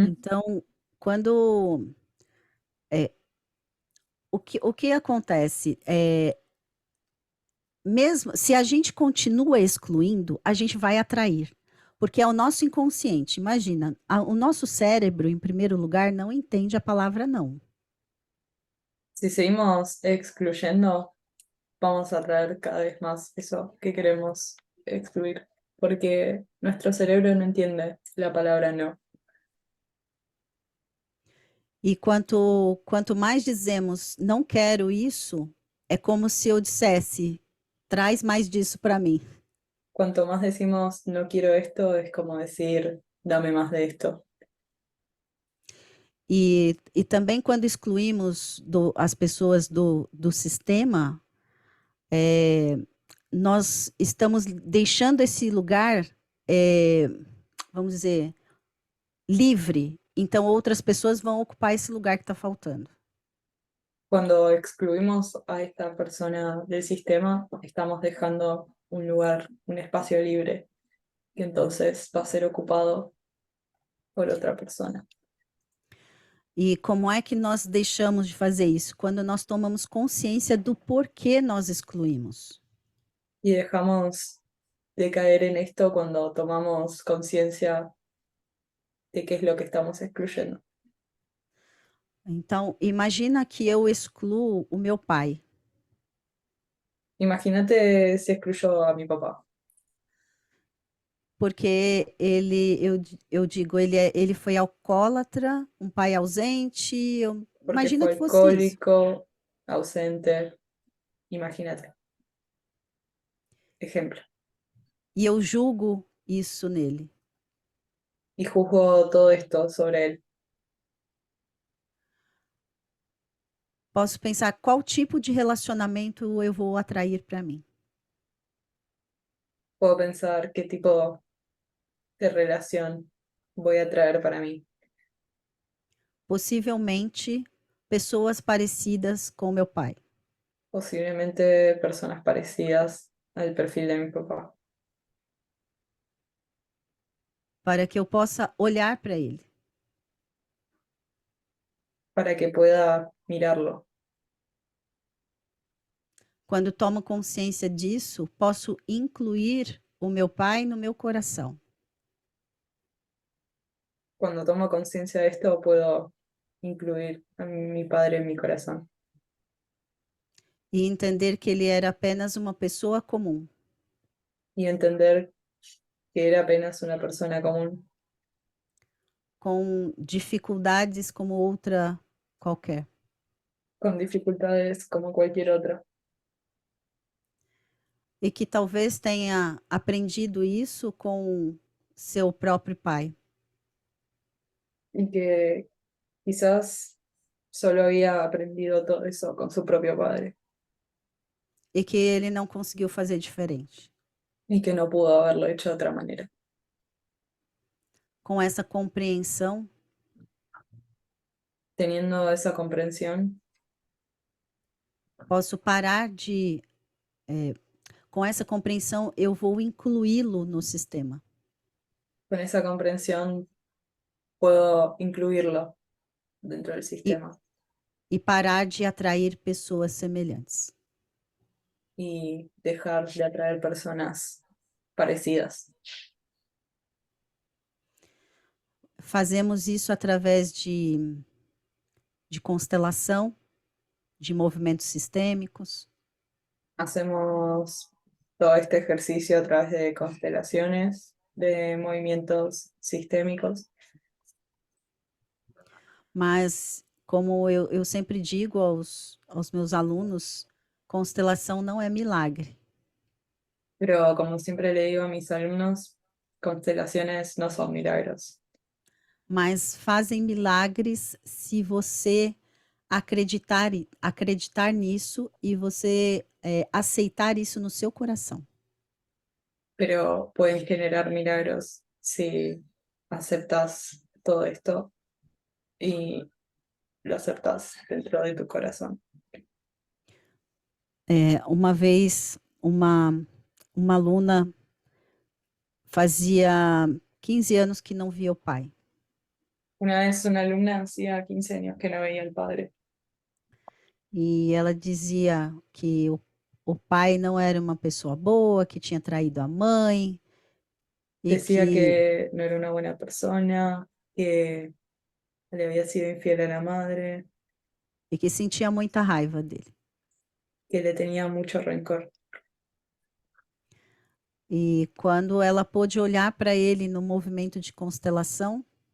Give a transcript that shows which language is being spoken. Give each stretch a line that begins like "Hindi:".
Portuguese: Então, quando o que acontece mesmo se a gente continua excluindo, a gente vai atrair, porque é o nosso inconsciente. Imagina, o nosso cérebro, em primeiro lugar, não entende a palavra não.
Spanish: Si seguimos excluyendo, vamos a atraer cada vez más eso que queremos excluir, porque nuestro cerebro no entiende la palabra no.
Portuguese: E quanto mais dizemos não quero isso, é como se eu dissesse traz mais disso para mim.
Spanish: Cuanto más decimos no quiero esto, es como decir dame más de esto.
Portuguese: E também quando excluímos as pessoas do sistema, nós estamos deixando esse lugar, vamos dizer, livre. Então outras pessoas vão ocupar esse lugar que está faltando.
Spanish: Cuando excluimos a esta persona del sistema, estamos dejando un lugar, un espacio libre, que entonces va a ser ocupado por otra persona.
Portuguese: E como é que nós deixamos de fazer isso? Quando nós tomamos consciência do porquê nós excluímos.
Spanish: Y dejamos de caer en esto cuando tomamos conciencia de qué es lo que estamos excluyendo.
Portuguese: Então, imagina que eu excluo o meu pai.
Spanish: Imagínate si excluyo a mi papá,
Portuguese: Porque eu digo, ele foi alcoólatra, um pai ausente.
Spanish: porque
Portuguese: Imagina
Spanish: fue
Portuguese: que fosse isso.
Spanish: alcohólico, ausente. Imagínate. Ejemplo.
Portuguese: E eu julgo isso nele.
Spanish: Y juzgo todo esto sobre él.
Portuguese: Posso pensar qual tipo de relacionamento eu vou atrair para mim.
Spanish: Puedo pensar qué tipo de relación voy a traer para mí.
Portuguese: Possivelmente pessoas parecidas com meu pai.
Spanish: Posiblemente personas parecidas al perfil de mi papá,
Portuguese: Para que eu possa olhar para ele.
Spanish: para que pueda mirarlo.
Portuguese: Quando tomo consciência disso, posso incluir o meu pai no meu coração.
Spanish: Cuando tomo conciencia de esto, puedo incluir a mi padre en mi corazón
Portuguese: E entender que ele era apenas uma pessoa comum.
Spanish: y entender que era apenas una persona común,
Portuguese: Com dificuldades como outra qualquer.
Spanish: con dificultades como cualquier otra,
Portuguese: E que talvez tenha aprendido isso com seu próprio pai.
Spanish: y que quizás solo había aprendido todo eso con su propio padre
Portuguese: E que ele não conseguiu fazer diferente.
Spanish: y que no pudo haberlo hecho de otra manera.
Portuguese: Com essa compreensão,
Spanish: teniendo esa comprensión,
Portuguese: posso parar de. Com essa compreensão, eu vou incluí-lo no sistema.
Spanish: con esa comprensión puedo incluirlo dentro del sistema
Portuguese: E parar de atrair pessoas semelhantes.
Spanish: y dejar de atraer personas parecidas.
Portuguese: Fazemos isso através de constelação, de movimentos sistêmicos,
Spanish: Hacemos todo este ejercicio a través de constelaciones, de movimientos sistémicos,
Portuguese: mas, como eu sempre digo aos meus alunos, constelação não é milagre.
Spanish: pero como siempre le digo a mis alumnos, constelaciones no son milagros,
Portuguese: Mas fazem milagres se você acreditar nisso e você aceitar isso no seu coração.
Spanish: pero pueden generar milagros si aceptas todo esto y lo aceptas dentro de tu corazón.
Portuguese: Uma vez, uma aluna fazia 15 anos que não via o pai.
Spanish: Una vez una alumna hacía 15 años que no veía al padre
Portuguese: E ela dizia que o pai não era uma pessoa boa, que tinha traído a mãe, e
Spanish: decía que, que no era una buena persona, que le había sido infiel a la madre,
Portuguese: e que sentia muita raiva dele.
Spanish: que le tenía mucho rencor.
Portuguese: E quando ela pôde olhar para ele no movimento de constelação,